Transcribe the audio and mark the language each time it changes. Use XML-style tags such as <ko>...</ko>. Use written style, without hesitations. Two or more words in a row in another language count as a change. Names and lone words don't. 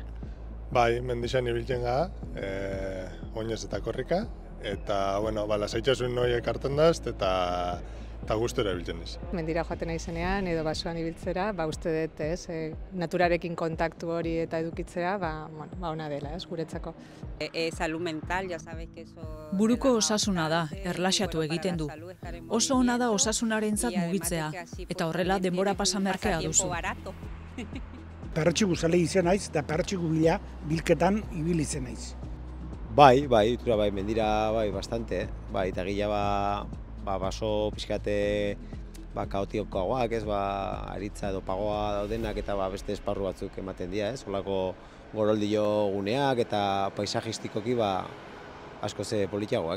<eu>Bai, mendixan ibiltzen gara, oinez eta korrika, eta, lasaitasun noi ekartzen daz, eta gustura ibiltzen diz. Mendira joaten nahi zenean, edo basoan ibiltzera, uste dut, naturarekin kontaktu hori eta edukitzea, ona dela, guretzako.</eu> <es>Salud mental, ya sabes que eso...</es> <eu>Buruko osasuna da, erlaxatu egiten du. Oso ona da osasunarentzat mugitzea, eta horrela denbora pasamerkea duzu. Perretxigu zale izen naiz, eta perretxigu bilketan ibili zen naiz. Bai, mendira, bastante, eta gila, baso pixkate, kaotikoagoak, aritza edo pagoa daudenak, eta beste esparru batzuk ematen dira, olako goroldio guneak eta paisajistikoki asko ze politiagoak.</eu>